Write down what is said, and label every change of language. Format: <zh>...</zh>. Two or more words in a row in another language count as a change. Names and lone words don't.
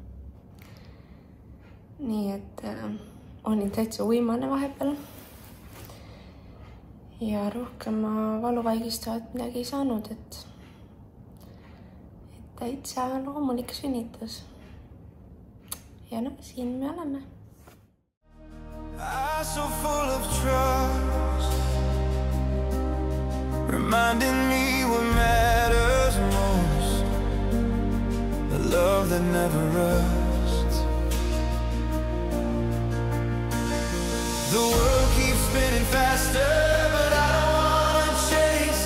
<et>Nii et olin täitsa uimane vahepeal ja rohkem ma valuvaigistavat midagi ei saanud, et täitsa loomulik sünnitus. ja noh, siin me oleme.</et> <en>I'm so full of trust, reminding me what matters most, a love that never rusts. The world keeps spinning faster, but I don't wanna chase.</en>